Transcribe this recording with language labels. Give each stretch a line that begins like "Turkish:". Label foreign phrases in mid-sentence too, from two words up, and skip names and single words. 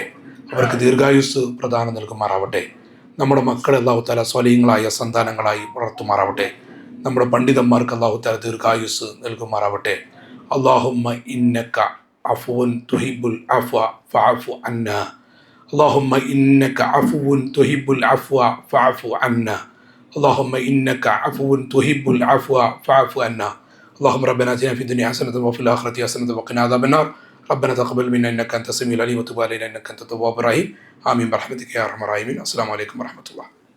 Malayalam: അവർക്ക് ദീർഘായുസ് പ്രദാനം നൽകുമാറാവട്ടെ. നമ്മുടെ മക്കളെ അല്ലാഹു തആല സ്വലീങ്ങളായ സന്താനങ്ങളായി വളർത്തുമാറാവട്ടെ. നമ്മുടെ പണ്ഡിതന്മാർക്ക് അല്ലാഹു തആല ദീർഘായുസ് നൽകുമാറാവട്ടെ.
Arabic: اللهم إنك عفو تحب العفو فاعف عنا. اللهم إنك عفو تحب العفو فاعف عنا. اللهم إنك عفو تحب العفو فاعف عنا. اللهم ربنا آتنا في الدنيا حسنة وفي الآخرة حسنة وقنا عذاب النار. ربنا تقبل منا إنك أنت السميع العليم وتب علينا إنك أنت التواب الرحيم. آمين برحمتك يا أرحم الراحمين. السلام عليكم ورحمة الله.